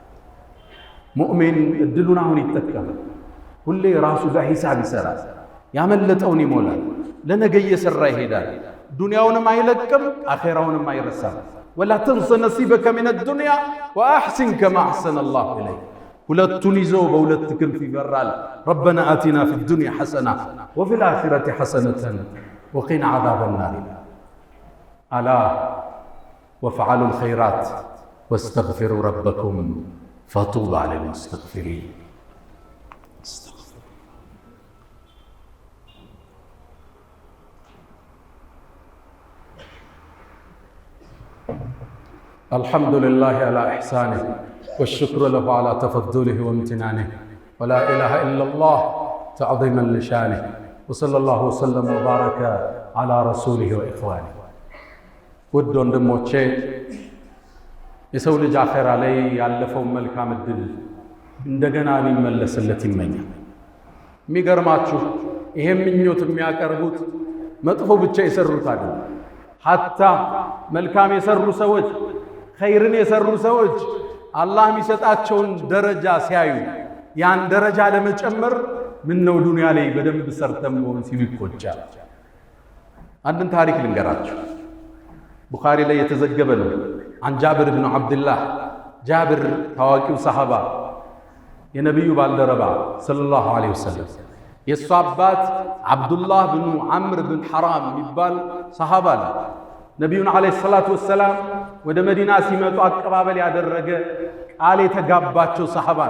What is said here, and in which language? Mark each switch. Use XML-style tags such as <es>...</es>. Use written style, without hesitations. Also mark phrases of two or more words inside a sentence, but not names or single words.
<am>ሙእሚን እድሉን አሁን ይጠቀማል። ሁሌ ራሱ ጋር ሂሳብ ይሰራል፣ ያመለጠውን ይሞላል፣ ለነገ እየሰራ ይሄዳል። ዱንያውንም አይለቅም፣ አኼራውንም አይረሳም።</am> <ar>ولا تنس نصيبك من الدنيا وأحسن كما أحسن الله إليك።</ar> <am>ሁለቱን ይዞ በሁለት ክንፍ ይበራል።</am> <ar>ربنا آتنا في الدنيا حسنة وفي الآخرة حسنة وقنا عذاب النار። ألا وافعلوا الخيرات واستغفروا ربكم فطوبى للمستغفرين። الحمد لله على إحسانه والشكر له على تفضله وامتنانه ولا إله إلا الله تعظيما لشانه وصلى الله وسلم وبارك على رسوله وإخوانه.</ar> <am>ود ወንድሞቼ የሰው ልጅ አኺራ ላይ ያለፈው መልካም እድል እንደገና ሊመለስለት ይመኛል። የሚገርማችሁ ይሄ ምኞት የሚያቀርቡት መጥፎ ብቻ የሰሩት አይደለም። ሐታ መልካም የሰሩ ሰዎች፣ ኸይርን የሰሩ ሰዎች አላህ የሚሰጣቸውን ደረጃ ሲያዩ ያን ደረጃ ለመጨመር ምን ነው ዱንያ ላይ በደንብ ሰርተም ሆን ሲሉ ይቆጫል። አንድን ታሪክ ልንገራችሁ። ቡኻሪ ላይ የተዘገበ ነው።</am> <ar>عن جابر بن عبد الله،</ar> <am>جابر ታዋቂው ሰሃባ የነብዩ ባልደረባ</am> <ar>صلى الله عليه وسلم</ar> <am>የሱ አባት አብዱላህ ብኑ ዐምር ብን ሐራም የሚባል ሰሃባ ነው። ነቢዩን</am> <ar>عليه الصلاة والسلام</ar> <am>ወደ መዲና ሲመጡ አቀባበል ያደረገ ቃል የተጋባቸው ሰሃባ ነው።</am>